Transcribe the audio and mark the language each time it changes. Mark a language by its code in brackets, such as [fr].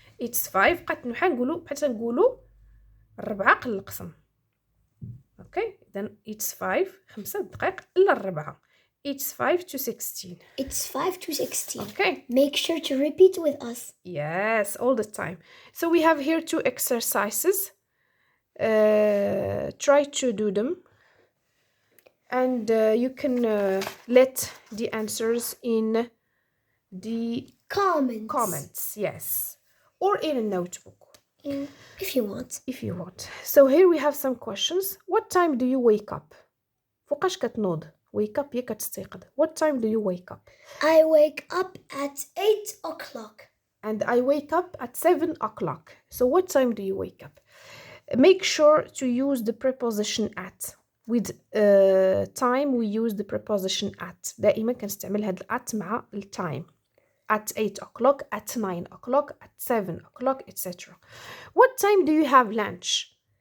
[en] It's [ar] 5 قد نقولوا حتى نقولوا 4 قل القسم. [en] Okay, then it's 5 [ar] دقائق إلا الربعة. [en] It's 5 to 16. It's 5 to 16. Okay. Make sure to repeat with us. Yes, all the time. So we have here 2 exercises. Try to do them. And you can let the answers in the comments, yes. Or in a notebook. If you want. If you want. So here we have some questions. What time do you wake up? [ar] فوقاش كتنوض؟ Wake up هي كتستيقظ. [en] What time do you wake up? I wake up at 8 o'clock. And I wake up at 7 o'clock. So what time do you wake up? Make sure to use the preposition at. With time we use the preposition at. [ar] دائما كنستعمل هاد at مع التايم. [en] At 8 o'clock, at 9 o'clock, at 7 o'clock, etc. What time do you have lunch?